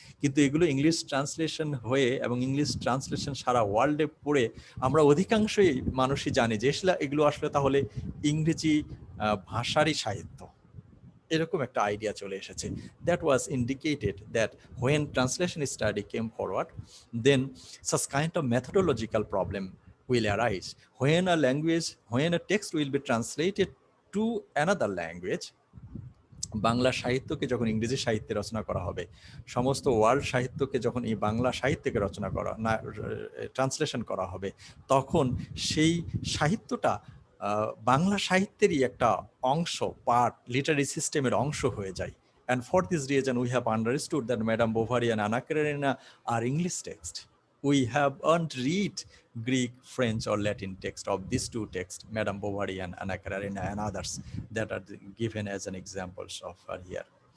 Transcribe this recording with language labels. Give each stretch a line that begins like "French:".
Bangla: কিন্তু এগুলো English translation হয়ে এবং ইংলিশ ট্রান্সলেশন সারা ওয়ার্ল্ডে পড়ে আমরা অধিকাংশই মানুষই জানি যে এগুলো আসলে তাহলে ইংরেজি ভাষারই সাহিত্য, এরকম একটা আইডিয়া চলে এসেছে।
English: That was indicated that when translation study came forward, then such kind of methodological problem will arise. When a text will be translated to another language,
Bangla: Bangla সাহিত্যকে যখন ইংরেজি সাহিত্যে রচনা করা হবে, সমস্ত ওয়ার্ল্ড সাহিত্যকে যখন এই বাংলা সাহিত্যকে রচনা করা না ট্রান্সলেশন করা হবে, তখন সেই সাহিত্যটা বাংলা সাহিত্যেরই একটা অংশ, পার্ট, লিটারি সিস্টেমের অংশ হয়ে যায়।
English: And for this reason, we have understood that Madame Bovary and Anna Karenina are English text. We haven't read Greek, French, or Latin text of these two texts, Madame Bovary and Anna Karenina and others that are given as an examples of here.